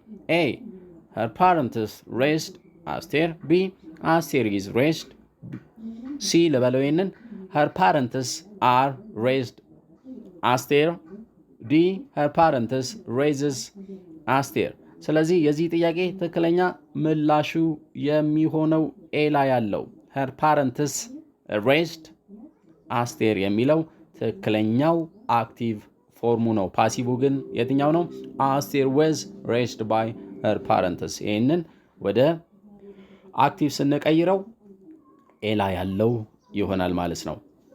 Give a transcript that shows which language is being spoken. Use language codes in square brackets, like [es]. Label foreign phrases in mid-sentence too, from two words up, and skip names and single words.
[am] A [en] her parents raised [am] አስቴር፣ B አስቴር [en] is raised፣ [am] C ለበለው ይሄንን [en] her parents are raised [am] አስቴር፣ D [en] her parents raises [am] አስቴር። ስለዚህ የዚህ ጥያቄ ትክክለኛ ምላሹ የሚሆነው ኤ ላይ ያለው [en] her parents raised [am] አስቴር የሚለው ትክክለኛው አክቲቭ ፎርሙ ነው። ፓሲቭ ግን የትኛው ነው? አስቴር [en] was raised by her parents። [am] ይህንን ወደ አክቲቭ ስንቀይረው ኤ ላይ ያለው ይሆናል ማለት ነው።